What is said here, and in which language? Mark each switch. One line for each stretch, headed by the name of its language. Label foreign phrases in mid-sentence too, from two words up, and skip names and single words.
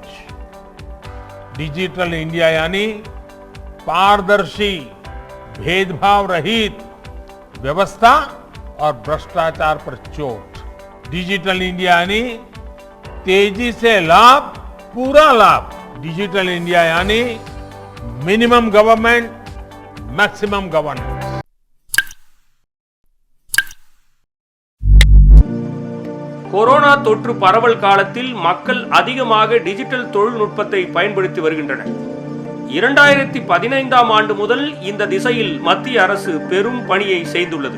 Hindi: डिजिटल इंडिया यानी पारदर्शी, भेदभाव रहित व्यवस्था और भ्रष्टाचार पर चोट। डिजिटल इंडिया यानी तेजी से लाभ, पूरा लाभ। डिजिटल इंडिया यानी
English: minimum government, maximum governance.
Tamil: கொரோனா தொற்று பரவல் காலத்தில் மக்கள் அதிகமாக டிஜிட்டல் தொழில்நுட்பத்தை பயன்படுத்தி வருகின்றனர். 2015ஆம் ஆண்டு முதல் இந்த திசையில் மத்திய அரசு பெரும் பணியை செய்துள்ளது.